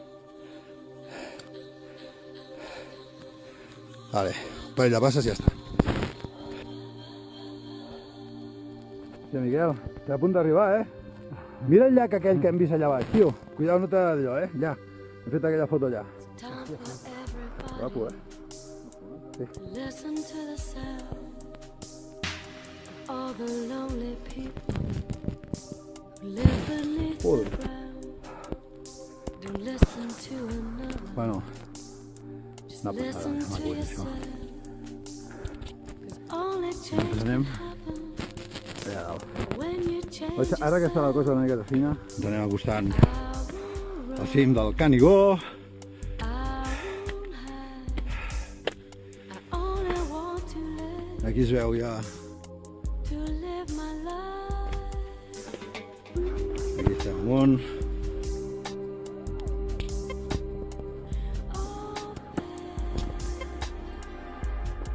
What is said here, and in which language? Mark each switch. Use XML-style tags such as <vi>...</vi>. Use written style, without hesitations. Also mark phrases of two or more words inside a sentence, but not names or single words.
<ca>Vale, per allà passes i ja està. Hòstia, Miquel, està a punt d'arribar, eh? Mira el llac aquell que hem vist allà baix, tio. Cuidao, no t'ha d'allò, eh? Allà. He fet aquella foto allà. Guapo, eh?</ca> <en>Listen to the sound of all the lonely people who live beneath</en> <ca>Joder.</ca> <en>the ground. Don't listen to another,</en> <ca>Bueno,</ca> <en>just</en> <ca>una passada,</ca> <en>listen</en> <ca>maco</ca> <en>to</en> <ca>és això.</ca> <en>yourself. 'Cause only change</en> <ca>Ens</ca> <en>can</en> <ca>anem</ca> <en>happen</en> <ca>allà dalt.</ca> <en>when you change</en> <ca>Ara que està la</ca> <en>yourself.</en> <ca>cosa una miqueta fina, ens anem acostant</ca> <en>I won't</en> <ca>al</ca> <en>run,</en> <ca>cim del Canigó.</ca> <en>I won't hide. I only want to live,</en> <ca>Aquí es veu ja,</ca> <en>to live my life.</en> <ca>aquí estem amunt.</ca> <en>Oh,</en>